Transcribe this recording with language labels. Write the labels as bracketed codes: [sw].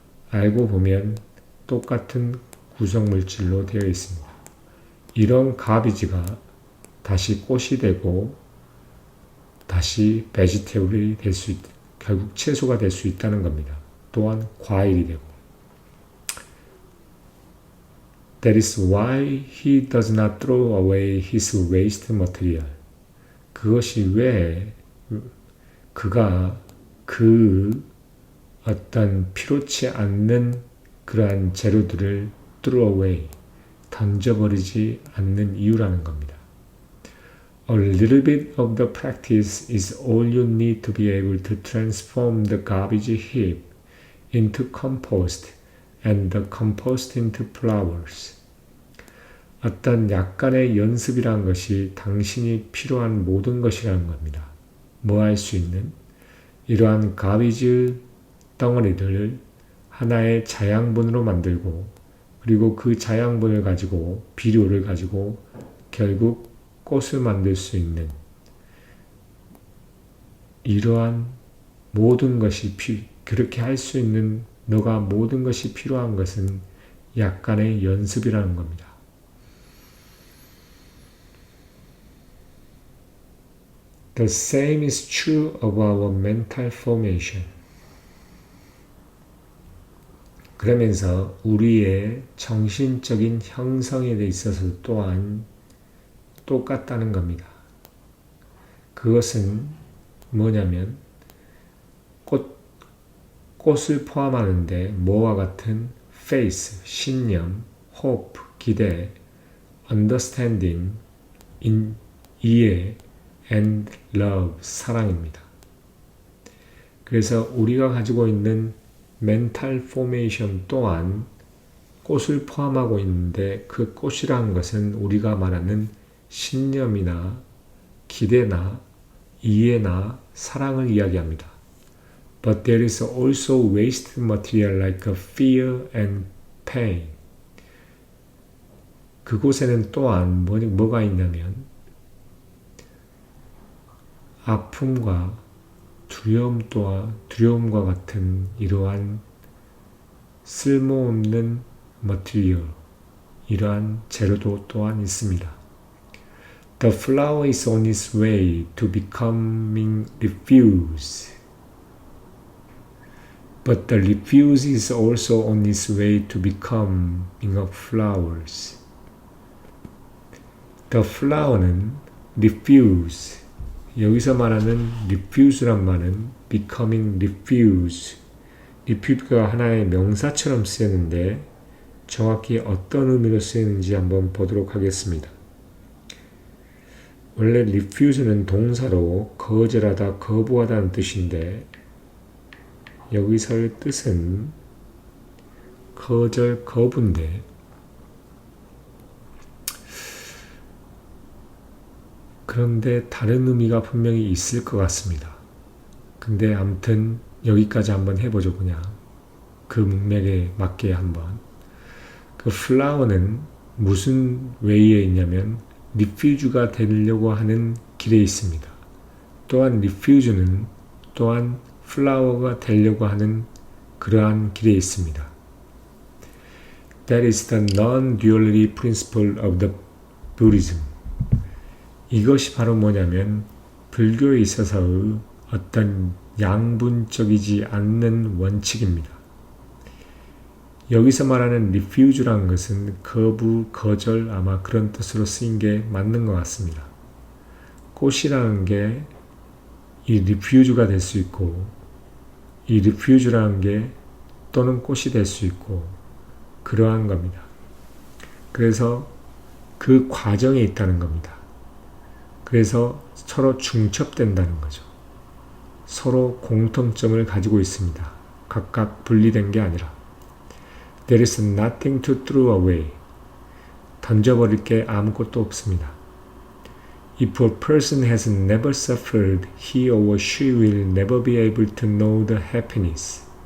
[ko] 알고 보면 똑같은 구성물질로 되어 있습니다. 이런 가비지가 다시 꽃이 되고 다시 베지테블이 될 수 있다. 결국 채소가 될 수 있다는 겁니다. 또한 과일이 되고. [en] That is why he does not throw away his waste material. [ko] 그것이 왜 그가 그 어떤 필요치 않는 그러한 재료들을 [en] throw away, [ko] 던져버리지 않는 이유라는 겁니다. [en] A little bit of the practice is all you need to be able to transform the garbage heap into compost and the compost into flowers. [ko] 어떤 약간의 연습이란 것이 당신이 필요한 모든 것이라는 겁니다. 뭐 할 수 있는? 이러한 가비지 덩어리들을 하나의 자양분으로 만들고 그리고 그 자양분을 가지고 비료를 가지고 결국 꽃을 만들 수 있는 이러한 모든 것이 그렇게 할 수 있는 너가 모든 것이 필요한 것은 약간의 연습이라는 겁니다. [en] The same is true of our mental formation. [ko] 그러면서 우리의 정신적인 형성에 대해 있어서 또한 똑같다는 겁니다. 그것은 뭐냐면 꽃을 포함하는데 뭐와 같은 faith, 신념, hope, 기대, understanding, 이해, [en] and love, [ko] 사랑입니다. 그래서 우리가 가지고 있는 mental formation 또한 꽃을 포함하고 있는데 그 꽃이라는 것은 우리가 말하는 신념이나 기대나 이해나 사랑을 이야기합니다. [en] But there is also waste material like fear and pain. [ko] 그곳에는 또한 뭐가 있냐면 아픔과 두려움과 같은 이러한 쓸모없는 머티리얼, 이러한 재료도 또한 있습니다. [en] The flower is on its way to becoming refuse. But the refuse is also on its way to becoming a flowers. The flower [ko] 는 refuse, 여기서 말하는 refuse란 말은 [en] becoming refuse, [ko] refuse가 하나의 명사처럼 쓰였는데 정확히 어떤 의미로 쓰이는지 한번 보도록 하겠습니다. 원래 refuse는 동사로 거절하다, 거부하다는 뜻인데 여기서의 뜻은 거절, 거부인데 그런데 다른 의미가 분명히 있을 것 같습니다. 근데 아무튼 여기까지 한번 해보죠. 그냥 그 문맥에 맞게 한번. 그 플라워는 무슨 웨이에 있냐면 리퓨즈가 되려고 하는 길에 있습니다. 또한 리퓨즈는 또한 플라워가 되려고 하는 그러한 길에 있습니다. [en] That is the non-duality principle of the Buddhism. [ko] 이것이 바로 뭐냐면 불교에 있어서의 어떤 양분적이지 않는 원칙입니다. 여기서 말하는 refuse라는 것은 거부, 거절 아마 그런 뜻으로 쓰인 게 맞는 것 같습니다. 꽃이라는 게 이 refuse가 될 수 있고 이 refuse라는 게 또는 꽃이 될 수 있고 그러한 겁니다. 그래서 그 과정에 있다는 겁니다. 그래서 서로 중첩된다는 거죠. 서로 공통점을 가지고 있습니다. 각각 분리된 게 아니라. [en] There is nothing to throw away. [ko] 던져버릴 게 아무것도 없습니다. [en] If a person has never suffered, he or she will never be able to know the happiness.